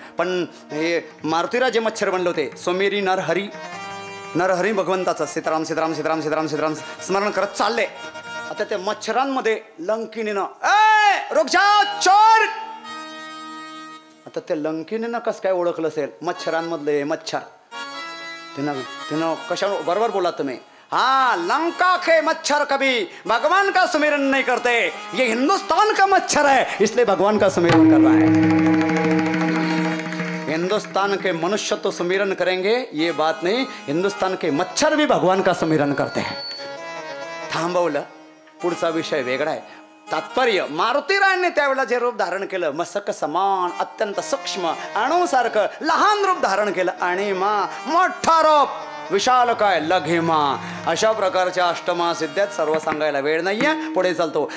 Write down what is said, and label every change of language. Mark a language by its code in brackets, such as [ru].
[mr] पण हे मारुतीराज जे मच्छर बनले होते, सोमेरी नरहरी भगवंताचं सीताराम सीताराम सीताराम सीताराम सीताराम स्मरण करत चालले. आता त्या मच्छरांमध्ये लंकिनीनं [hi] रुक जा चोर. [mr] आता त्या लंकिनीनं कसं काय ओळखलं असेल मच्छरांमधले मच्छर. तिनं कशा बरोबर बोला तुम्ही. [hi] हाँ, लंका के मच्छर कभी भगवान का सुमिरन नहीं करते, ये हिंदुस्तान का मच्छर है इसलिए भगवान का सुमिरन कर रहा है. हिंदुस्तान के मनुष्य तो सुमिरन करेंगे ये बात नहीं, हिंदुस्तान के मच्छर भी भगवान का सुमिरन करते हैं. [mr] थांबवलं. पुढचा विषय वेगळा आहे. तात्पर्य, मारुतीरायांनी त्यावेळेला जे रूप धारण केलं, मस्तक समान अत्यंत सूक्ष्म अणुसारखं लहान रूप धारण केलं, आणि मोठा रूप विशाल काय लघिमा. अशा प्रकारच्या अष्टमहासिद्ध्यात सर्व सांगायला वेळ नाहीये, पुढे चालतो.